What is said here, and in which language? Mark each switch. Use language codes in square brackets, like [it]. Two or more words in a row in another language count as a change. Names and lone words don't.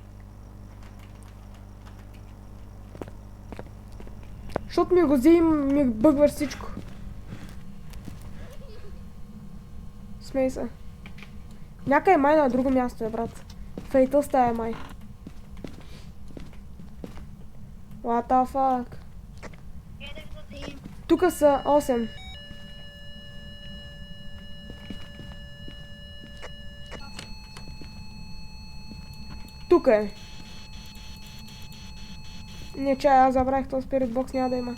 [bg] Защото ми го взе и ми бъгваш всичко. Смей се. Някъде май на друго място е, брат. Фейтъл стая май. [en] What the fuck? [bg] Тука са 8. Тука е. Не, чай, аз забравих този спирит бокс, няма да има.